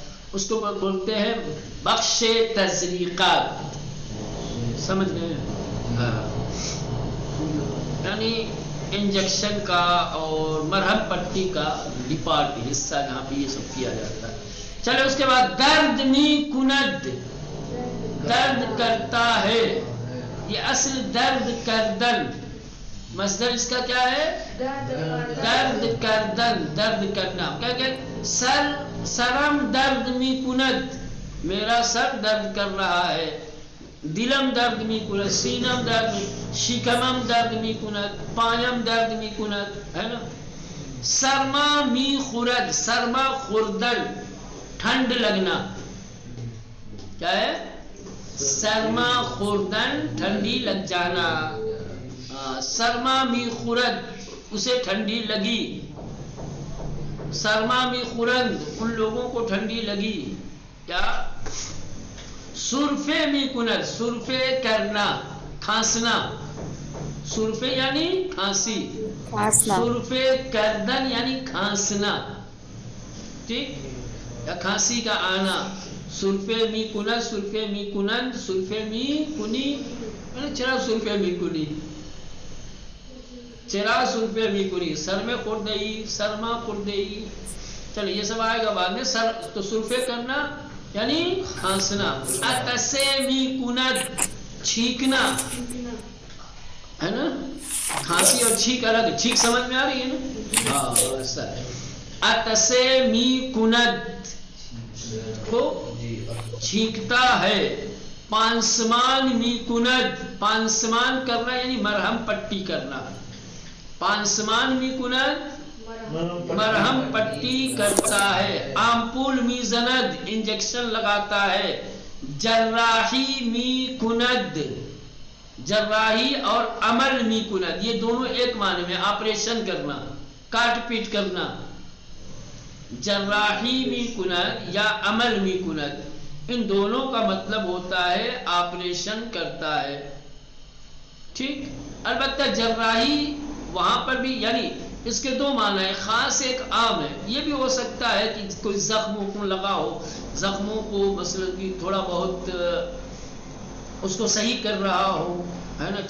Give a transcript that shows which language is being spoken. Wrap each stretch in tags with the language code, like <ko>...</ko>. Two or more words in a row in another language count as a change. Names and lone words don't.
<ur>اس کو بولتے ہیں</ur> <fa>بخش تزریقات.</fa> <ur>سمجھ گئے؟ ہاں یعنی انجیکشن کا اور مرہم پٹی کا ڈپارٹ حصہ جہاں پہ یہ سب کیا جاتا ہے. چلے اس کے بعد</ur> <fa>درد می کند،</fa> <ur>درد کرتا ہے. یہ اصل</ur> <fa>درد کردن،</fa> <ur>مصدر اس کا کیا ہے؟</ur> <fa>درد کردن،</fa> <ur>درد کرنا. کیا کہ</ur> <fa>سرم درد می کند،</fa> <ur>میرا سر درد کر رہا ہے.</ur> <fa>دلم درد می کند، سینم درد می، شکمم درد می کند، پایم درد می کند،</fa> <ur>ہے نا.</ur> <fa>سرما می خورد، سرما خوردن،</fa> <ur>ٹھنڈ لگنا. کیا ہے؟</ur> <fa>سرما خوردن</fa> <ur>ٹھنڈی لگ جانا.</ur> <fa>سرما می خورد</fa> <ur>اسے ٹھنڈی لگی.</ur> <fa>سرما می خورند</fa> <ur>ان لوگوں کو ٹھنڈی لگی. کیا؟</ur> <fa>سرفے می کنر</fa> <ur>سرفے کرنا کھانسنا. سرفے یعنی کھانسی.</ur> <fa>سرفے کردن</fa> <ur>یعنی کھانسنا. ٹھیک یا کھانسی کا آنا.</ur> <fa>سرفے می کنر سرفے می کنند سرفے می کنی چرا سرفے می کنی چرا سرفے می کنی. سر میں خوردئی سرما خوردئی.</fa> <ur>چلو یہ سب آئے گا بعد میں. سر تو سرفے کرنا یعنی کھانسنا.</ur> <fa>اتسے می کند</fa> <ur>چھینکنا ہے نا. کھانسی اور چھینک الگ. چھینک سمجھ میں آ رہی ہے نا. ہاں ایسا ہے.</ur> <fa>اتسے می کند</fa> <ur>کو چھینکتا ہے.</ur> <fa>پانسمان می کند</fa> <ur>پانسمان کرنا یعنی مرہم پٹی کرنا.</ur> <fa>پانسمان می کند</fa> <ur>مرہم پٹی کرتا ہے.</ur> <fa>آمپول می زند</fa> <ur>انجیکشن لگاتا ہے.</ur> <fa>جراحی می کند</fa> <ur>جراحی اور</ur> <fa>عمل می کند</fa> <ur>یہ دونوں ایک معنی میں. آپریشن کرنا کاٹ پیٹ کرنا.</ur> <fa>جراحی می کند</fa> <ur>یا</ur> <fa>عمل می کند</fa> <ur>ان دونوں کا مطلب ہوتا ہے آپریشن کرتا ہے. ٹھیک. البتہ جراحی وہاں پر بھی یعنی اس کے دو معنی ہے. خاص ایک عام ہے. یہ بھی ہو سکتا ہے کہ کوئی زخموں کو لگا ہو. زخموں کو مثلا کہ تھوڑا بہت اس کو صحیح کر رہا ہو ہے نا.</ur>